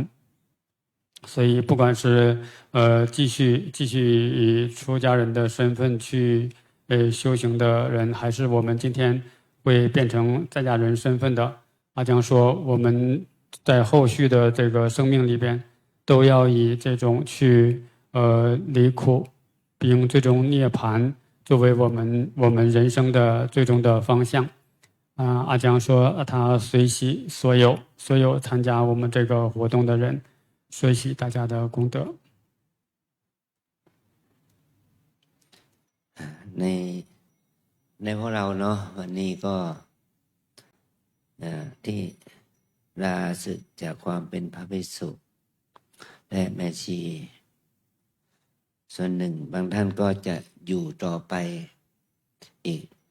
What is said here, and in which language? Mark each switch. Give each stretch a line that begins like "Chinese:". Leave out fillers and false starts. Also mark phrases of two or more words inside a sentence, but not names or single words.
Chinese: 所以不管是继续以出家人的身份去修行的人，还是我们今天会变成在家人身份的，阿江说我们在后续的这个生命里边，都要以这种去离苦，并最终涅槃作为我们人生的最终的方向。阿江说他随喜所有参加我们这个活动的人，随喜大家的功德。
Thai: ในพวกเราเนาะวันนี้ก็ที่ลาสึกจากความเป็นพระภิกษุและแม่ชีส่วนหนึ่งบางท่านก็จะอยู่ต่อไปอีก